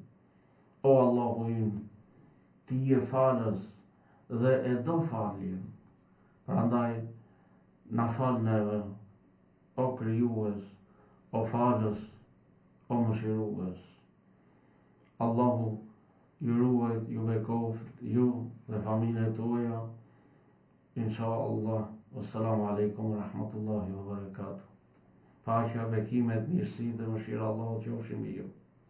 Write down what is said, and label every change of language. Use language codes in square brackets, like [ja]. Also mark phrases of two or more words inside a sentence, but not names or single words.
[sq] O Allahu im, ti je falës dhe e do faljen. Prandaj na fal neve, o krijues, o falës, o mëshirues. Allahu ju ruajt, ju bekoft, ju dhe familjet tuaja, [ar] إن شاء الله. والسلام عليكم ورحمة الله وبركاته. [sq] Paqja, bekimet, mirësi dhe mëshira Allahu qofshin mbi ju.